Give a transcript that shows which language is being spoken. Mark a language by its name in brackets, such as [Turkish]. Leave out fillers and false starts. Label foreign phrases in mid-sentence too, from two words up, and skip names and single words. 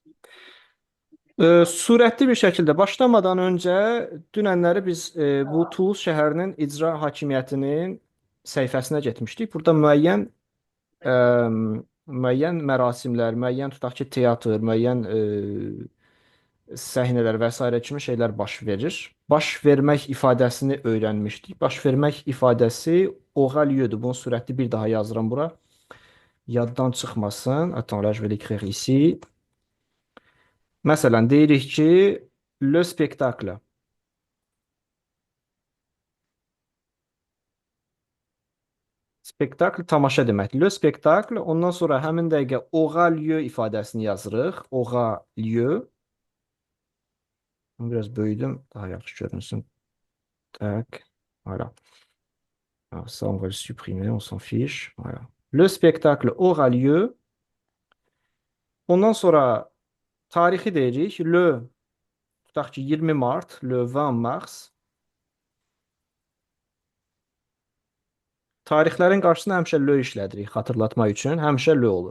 [Azerbaijani] Sürətli bir şəkildə başlamadan öncə dünənləri biz bu Toulouse şəhərinin icra hakimiyyətinin səhifəsinə getmişdik. Burada ə, müəyyən mərasimlər, müəyyən tutaq ki, teatr, müəyyən səhnələr və sairə kimi şeylər baş verir. Baş vermək ifadəsini öyrənmişdik. Baş vermək ifadəsi [French] aura lieu- [Azerbaijani] dur. Bunu sürətli bir daha yazıram bura. Yaddan çıxmasın. [French] Attends, là, je vais l'écrire ici. [Azerbaijani] Məsələn, deyirik ki, [French] le spectacle. [Azerbaijani] Spektakl tamaşa deməkdir. [French] Le spectacle. [Azerbaijani] Ondan sonra həmin dəqiqə [French] aura lieu [Azerbaijani] ifadəsini yazırıq. [French] Aura lieu. [Azerbaijani] Biraz böyüdüm, daha yaxşı görünsün. Tak. [French] Voilà. Alors ça, on va le supprimer, on s'en fiche. Voilà. Le spectacle aura lieu. [Azerbaijani] Ondan sonra tarixi deyirik. Tutaq ki, 20 mart, [French] le 20 mars. [Azerbaijani] Tarixlərin qarşısına həmişə le işlədirik xatırlatma üçün. Həmişə le olur.